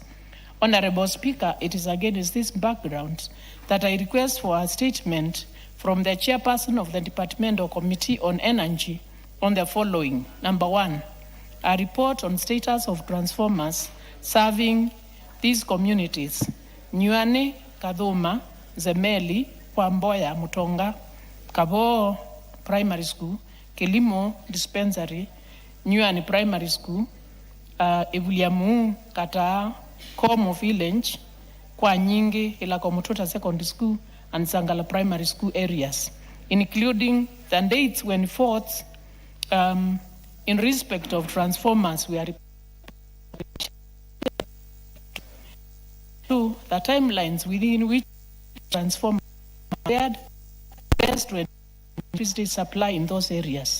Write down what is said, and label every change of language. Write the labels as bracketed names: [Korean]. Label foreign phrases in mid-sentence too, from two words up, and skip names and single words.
[English] Honorable Speaker, it is against this background that I request for a statement from the chairperson of the Departmental Committee on Energy on the following. Number 1, a report on status of transformers serving these communities: Nyuane, Kadhuma, Zemeli, Kwamboya, Mutonga, Kabo Primary School, Kilimo Dispensary, Nyuani Primary School, Ebuliamu, Kataa, Komo Village, Kwa Nyingi, Ilakomututa Secondary School, and Sangala Primary School areas, including the dates when faults in respect of transformers were to the timelines within which transformers were best to electricity supply in those areas.